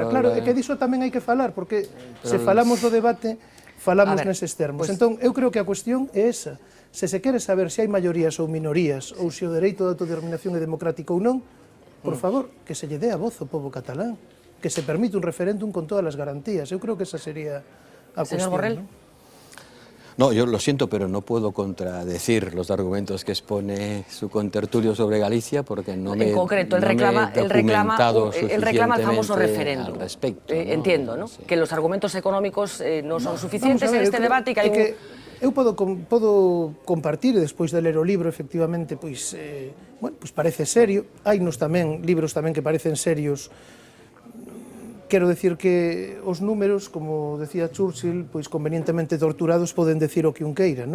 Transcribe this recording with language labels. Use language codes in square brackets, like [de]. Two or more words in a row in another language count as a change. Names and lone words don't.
[gl] Claro, é que diso tamén hai que falar, porque se falamos do debate, falamos neses termos. Entón, eu creo que a cuestión é esa. Se se quere saber se hai maiorías ou minorías, ou se o dereito de autodeterminación é democrático ou non, por favor, que se lle dé a voz ao pobo catalán, que se permite un referéndum con todas as garantías. Eu creo que esa sería a cuestión. Señor Borrell. [es] No, yo lo siento, pero no puedo contradecir los argumentos que expone su contertulio sobre Galicia porque no me, en concreto, él reclama el famoso referéndum. Al respecto, entiendo, ¿no? Sí. Que los argumentos económicos no son suficientes en este debate y que hay [gl] eu podo compartir, despois de ler o libro, efectivamente, pois parece serio. Hai nos tamén libros tamén que parecen serios. Quero decir que os números, como decía Churchill, pois convenientemente torturados poden decir o que un queira, non?